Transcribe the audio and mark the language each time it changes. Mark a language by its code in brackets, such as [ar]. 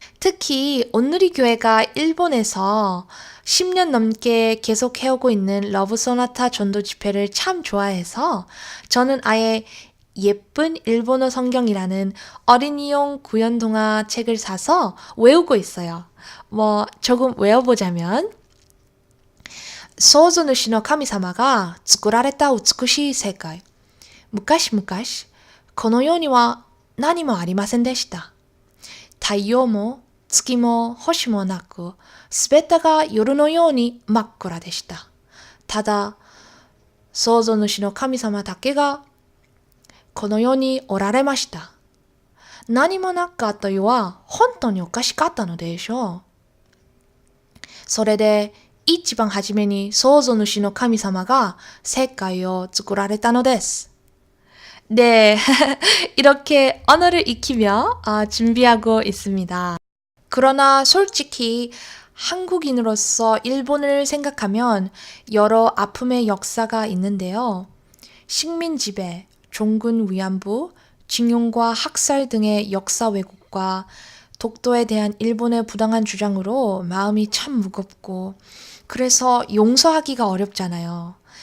[ko] 특히 온누리 교회가 일본에서 10년 넘게 계속 해오고 있는 러브 소나타 전도 집회를 참 좋아해서 저는 아예 예쁜 일본어 성경이라는 어린이용 구연동화 책을 사서 외우고 있어요. 조금 외워보자면 [ja] 創造主の神様が作られた美しい世界。昔々、この世には何もありませんでした。太陽も月も星もなく、すべてが夜のように真っ暗でした。ただ、創造主の神様だけがこの世におられました。何もなかった世は本当におかしかったのでしょう。それで一番初めに創造主の神様が世界を作られたのです。 [ko] 네, 이렇게 언어를 익히며 준비하고 있습니다. 그러나 솔직히 한국인으로서 일본을 생각하면 여러 아픔의 역사가 있는데요. 식민지배, 종군 위안부, 징용과 학살 등의 역사 왜곡과 독도에 대한 일본의 부당한 주장으로 마음이 참 무겁고 그래서 용서하기가 어렵잖아요.